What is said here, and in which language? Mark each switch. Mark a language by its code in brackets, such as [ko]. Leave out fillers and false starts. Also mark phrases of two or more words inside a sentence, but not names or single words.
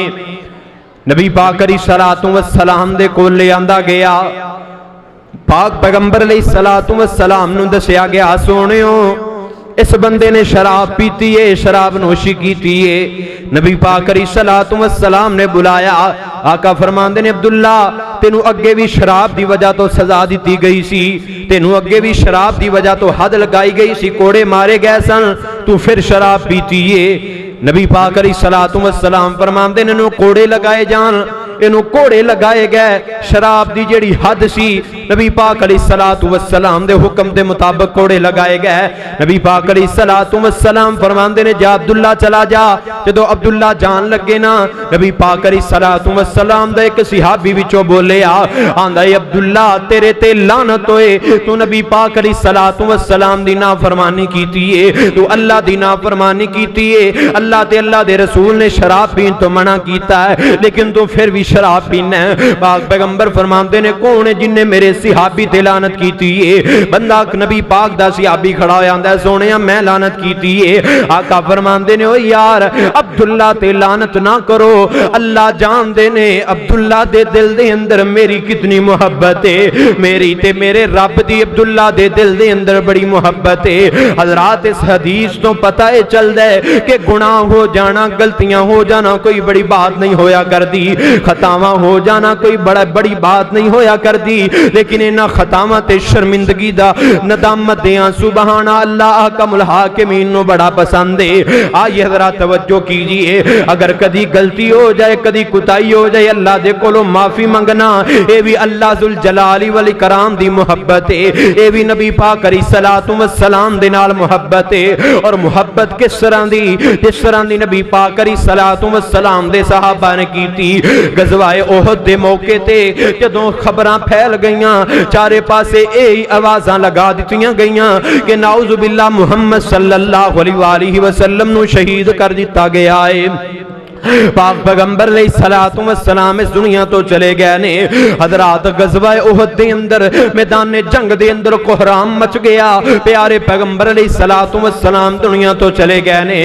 [pa] نبی پاک [ar] علیہ الصلوۃ والسلام [pa] دے کول لے آندا گیا، پاک پیغمبر [ar] علیہ الصلوۃ والسلام [pa] نو دسیا گیا سونیو اس بندے نے شراب پیتی ہے، شراب نوشی کیتی ہے. نبی پاک [ar] علیہ الصلوۃ والسلام [pa] نے بلایا، آقا فرماندے نے عبداللہ تینوں اگے بھی شراب دی وجہ تو سزا دیتی گئی سی، تینوں اگے بھی شراب دی وجہ تو حد لگائی گئی سی، کوڑے مارے گئے سن، تو پھر شراب پیتی ہے. نبی پاک [ar] علیہ الصلوۃ والسلام [pa] فرماندے نے انہوں کوڑے لگائے جان، انہوں کوڑے لگائے گئے. شراب دی جڑی حد سی نبی پاک [ar] علیہ الصلوۃ والسلام [pa] دے حکم دے مطابق کوڑے لگائے گئے. نبی پاک [ar] علیہ الصلوۃ والسلام [pa] فرماندے نے جا عبداللہ چلا جا. جدو عبداللہ جان لگے نا، نبی پاک [ar] علیہ الصلوۃ والسلام [pa] دا ایک صحابی وچوں بولے آندا اے عبداللہ تیرے تے لعنت ہوئے، تو نبی پاک [ar] علیہ الصلوۃ والسلام [pa] دی نافرمانی کیتی ہے، تو اللہ دی نافرمانی کیتی ہے. اللہ تے اللہ دے رسول نے شراب پین تو منع کیتا ہے، لیکن تو پھر بھی شراب پینا ہے. پاک پیغمبر فرماندے نے کون ہے جن نے میرے صحابی تے لعنت کیتی ہے؟ بندہ نبی پاک دا صحابی کھڑا ہویا آندا ہے سونیا میں لعنت کیتی ہے. آقا فرماندے نے او یار عبداللہ تے لعنت نہ کرو، اللہ جان دے نے عبداللہ دے دل دے اندر میری کتنی محبت ہے، میری تے میرے رب دی عبداللہ دے دل دے اندر بڑی محبت ہے. حضرات اس حدیث تو پتہ ہے چل دے کہ گناہ ہو جانا، غلطیاں ہو جانا کوئی بڑی بات نہیں ہویا کر دی، خطاواں ہو جانا کوئی بڑی بات نہیں ہویا کر دی، لیکن انہاں خطاواں تے شرمندگی دا ندامت دیاں [ar] سبحان اللہ احکم الحاکمین [pa] نو بڑا پسند ہے. آئیے حضرات توجہ کیجئے، اگر کدی غلطی ہو جائے، کدی کوتاہی ہو جائے، اللہ دے کولوں معافی منگنا اے بھی [ar] اللہ ذوالجلال والاکرام [pa] دی محبت ہے، اے بھی نبی پاک [ar] علیہ الصلوۃ والسلام [pa] دے نال محبت ہے. اور محبت کس طرح دی؟ جس طرح دی نبی پاک [ar] علیہ الصلوۃ والسلام [pa] دے صحابہ نے کیتی. غزوہ احد دے موقع تے جدوں خبراں پھیل گئیاں، چارے پاسے اے آوازاں لگا دتیاں گئیاں کہ [ar] نعوذ باللہ [pa] محمد [ar] صلی اللہ علیہ وآلہ وسلم [pa] نو شہید کر دتا گیا ہے. پاک پیغمبر [ar] علیہ الصلوۃ والسلام [pa] اس دنیا تو چلے گئے نے. حضرات غزوہ احد دے اندر میدان جنگ دے اندر کوہرام مچ گیا، پیارے پیغمبر [ar] علیہ الصلوۃ والسلام [pa] دنیا تو چلے گئے نے.